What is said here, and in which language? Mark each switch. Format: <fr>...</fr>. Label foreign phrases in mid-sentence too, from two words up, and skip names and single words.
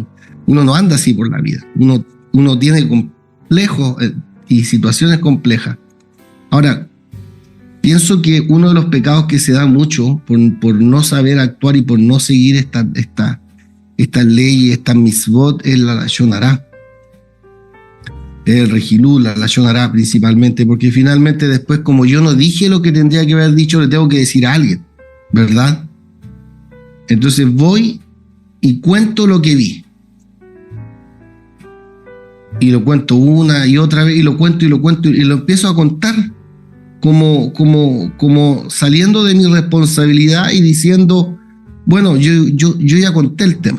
<es>Uno no anda así por la vida. Uno tiene complejos y situaciones complejas. Ahora, pienso que uno de los pecados que se da mucho por no saber actuar y por no seguir estas leyes, estas mitzvot, es la</es> <he>לשון הרע.</he> <es>El regilú, la</es> <he>לשון הרע</he> <es>principalmente, porque finalmente después, como yo no dije lo que tendría que haber dicho, le tengo que decir a alguien, ¿verdad? Entonces voy y cuento lo que vi. Y lo cuento una y otra vez, y lo cuento y lo empiezo a contar como saliendo de mi responsabilidad y diciendo, bueno, yo ya conté el tema.</es>